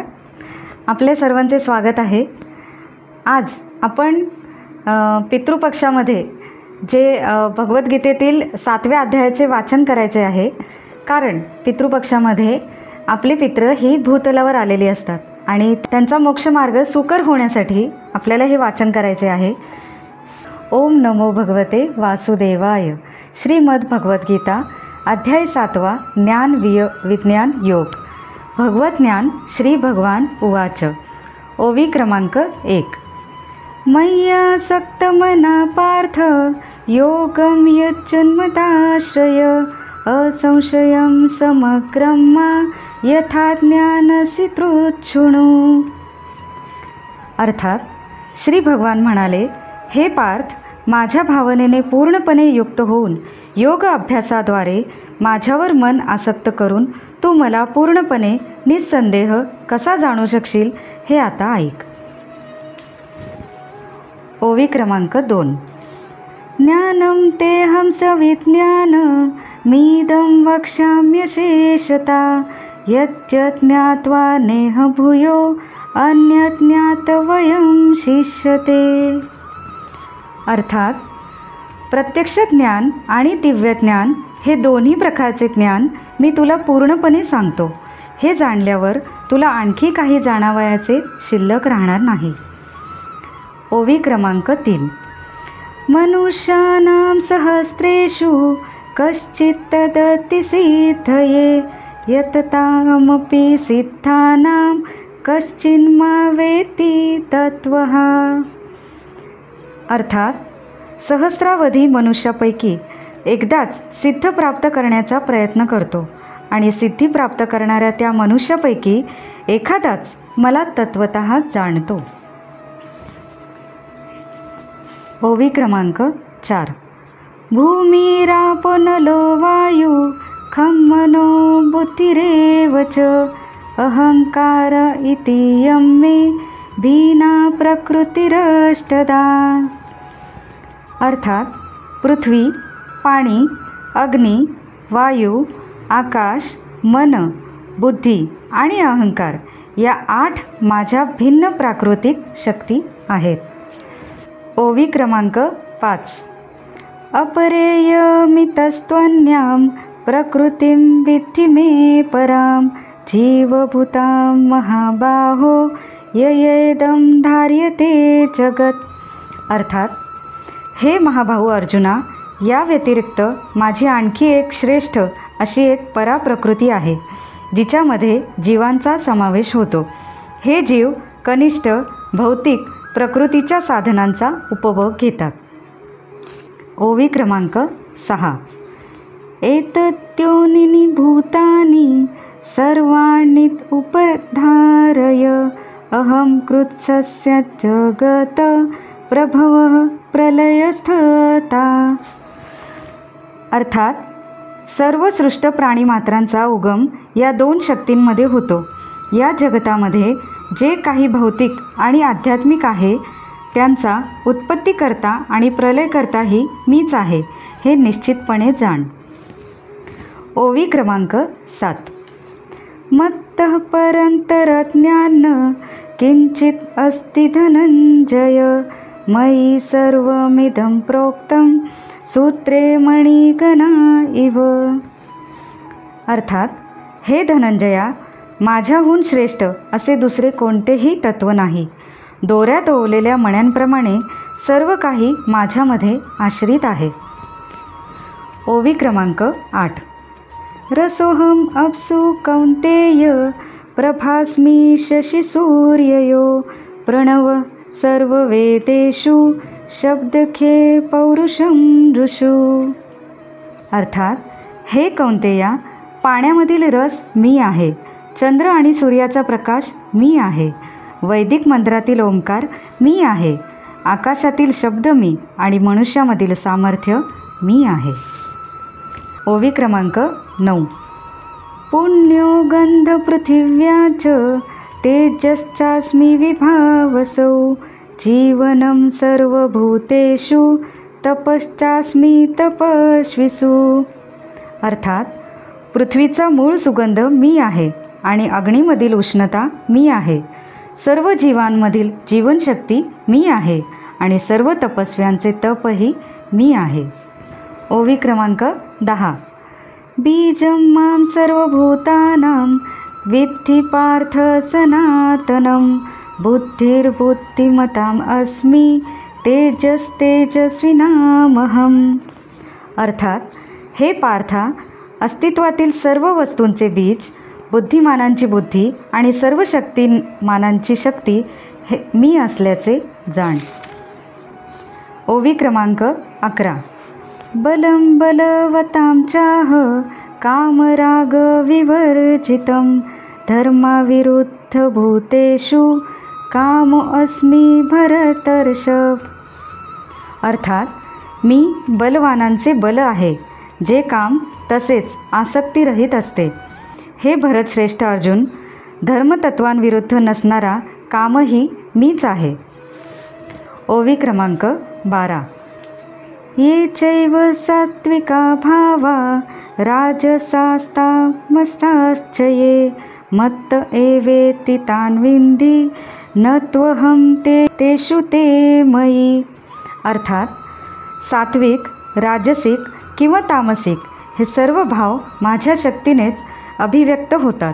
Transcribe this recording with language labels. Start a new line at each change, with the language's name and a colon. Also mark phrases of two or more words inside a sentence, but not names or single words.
Marathi: आपले सर्वांचे स्वागत आहे. आज आपण पितृपक्षामध्ये जे भगवद्गीतेतील 7व्या अध्यायाचे वाचन करायचे आहे. कारण पितृपक्षामध्ये आपले पितृ ही भूतलावर आलेली असतात आणि त्यांचा मोक्षमार्ग सुकर होण्यासाठी आपल्याला हे वाचन करायचे आहे.
Sanskrit: ओम नमो भगवते वासुदेवाय.
Marathi: श्रीमद भगवद्गीता अध्याय 7वा ज्ञान विज्ञान योग.
Sanskrit: भगवत ज्ञान श्री भगवान उवाच.
Marathi: ओवी क्रमांक 1.
Sanskrit: मय्यासक्त मना पार्थ योगम यच्चन्मताश्रय असंशयं समग्रं मा यथा ज्ञानसि तृच्छृणु.
Marathi: अर्थात श्री भगवान म्हणाले, हे पार्थ, माझ्या भावनेने पूर्णपणे युक्त होऊन योग अभ्यासाद्वारे माझ्यावर मन आसक्त करून तू मला पूर्णपणे निस्संदेह कसा जाणू शकशील हे आता ऐक. ओवी क्रमांक 2.
Sanskrit: ज्ञानं तेऽहं सविज्ञान मीदं वक्ष्याम्यशेषता यच्च ज्ञात्वा नेह भूयो अन्यत् ज्ञातव्यं शिष्यते.
Marathi: अर्थात प्रत्यक्ष ज्ञान आणि दिव्य ज्ञान हे दोन्ही प्रकारचे ज्ञान मी तुला पूर्णपणे सांगतो. हे जाणल्यावर तुला आणखी काही जाणावयाचे शिल्लक राहणार नाही. ओवी क्रमांक 3.
Sanskrit: मनुष्याणां सहस्रेषु कश्चित् तदति सिद्धये यततामपि सिद्धानां कश्चिन्मा वेत्ति तत्त्वः.
Marathi: अर्थात सहस्रावधी मनुष्यापैकी एकदाच सिद्ध प्राप्त करण्याचा प्रयत्न करतो आणि सिद्धी प्राप्त करणाऱ्या त्या मनुष्यापैकी एखादाच मला तत्वतः जाणतो. ओवी क्रमांक 4.
Sanskrit: भूमिरापो नलो वायु खं मनो बुद्धिरेव च अहंकार इति यं मे भीना प्रकृतिरष्टदा.
Marathi: अर्थात पृथ्वी, पाणी, अग्नी, वायू, आकाश, मन, बुद्धी आणि अहंकार या 8 माझ्या भिन्न प्राकृतिक शक्ती आहेत. ओवी क्रमांक 5.
Sanskrit: अपरेयमितस्त्वन्यां प्रकृतिं विद्धि मे परां जीवभूतां महाबाहो ययेदं धार्यते जगत्.
Marathi: अर्थात हे महाभाऊ अर्जुना, या व्यतिरिक्त माझी आणखी एक श्रेष्ठ अशी एक पराप्रकृती आहे जिच्यामध्ये जीवांचा समावेश होतो. हे जीव कनिष्ठ भौतिक प्रकृतीच्या साधनांचा उपभोग घेतात. ओवी क्रमांक 6.
Sanskrit: एतद्योनिनी भूतानि सर्वाणि उपधारय अहं कृत्स्नस्य जगत प्रभवः प्रलयस्थता.
Marathi: अर्थात सर्व सृष्ट प्राणीमात्रांचा उगम या 2 शक्तींमध्ये होतो. या जगतामध्ये जे काही भौतिक आणि आध्यात्मिक आहे त्यांचा उत्पत्तीकर्ता आणि प्रलयकर्ताही मीच आहे हे निश्चितपणे जाण. ओवी क्रमांक 7.
Sanskrit: मत्तः परन्तरज्ञान किंचित अस्ति धनंजय मयि सर्वमिदं प्रोक्तं सूत्रे मणिगणा इव.
Marathi: अर्थात हे धनंजया, माझ्याहून श्रेष्ठ असे दुसरे कोणतेही तत्व नाही. दोऱ्यात ओवलेल्या मण्यांप्रमाणे सर्व काही माझ्यामध्ये आश्रित आहे. ओवी क्रमांक 8.
Sanskrit: रसोहम अप्सु कौंतेय प्रभास्मि शशि सूर्ययो प्रणव सर्ववेदेषु शब्दखे पौरुषं ऋषु.
Marathi: अर्थात हे कौंतेया, पाण्यामधील रस मी आहे, चंद्र आणि सूर्याचा प्रकाश मी आहे, वैदिक मंत्रातील ओंकार मी आहे, आकाशातील शब्द मी आणि मनुष्यामधील सामर्थ्य मी आहे. ओवी क्रमांक 9.
Sanskrit: पुण्यो गंध पृथिव्याच तेजश्चास्मि विभावसौ जीवनं सर्वभूतेषु तपश्चास्मि तपस्विषु.
Marathi: अर्थात पृथ्वीचा मूळ सुगंध मी आहे आणि अग्नीमधील उष्णता मी आहे. सर्व जीवांमधील जीवनशक्ती मी आहे आणि सर्व तपस्व्यांचे तपही मी आहे. ओवी क्रमांक 10.
Sanskrit: बीजं मां सर्वभूतानां विद्धि पार्थ सनातनं बुद्धिर्बुद्धिमताम् अस्मि तेजस्तेजस्विनामहम्.
Marathi: अर्थात, हे पार्था, अस्तित्वातील सर्व वस्तूंचे बीज, बुद्धिमानांची बुद्धी आणि सर्व शक्तिमानांची शक्ती हे मी असल्याचे जाण. ओवी क्रमांक 11.
Sanskrit: बलं बलवतां चाह कामराग विवर्जितं धर्मविरुद्ध भूतेषु काम अस्मि भरतर्षभ.
Marathi: अर्थात, मी बलवानांचे बल आहे, जे काम तसेच आसक्तीरहित असते. हे भरतश्रेष्ठ अर्जुन, धर्मतत्वांविरुद्ध नसणारा कामही मीच आहे. ओवी क्रमांक 12.
Sanskrit: ये चैव सात्विका भावा राजसास्तामसाश्च ये मत्त एवेति तान् विन्धि न त्वहं तेषु ते मयि.
Marathi: अर्थात, सात्विक, राजसिक किंवा तामसिक हे सर्व भाव माझ्या शक्तीनेच अभिव्यक्त होतात.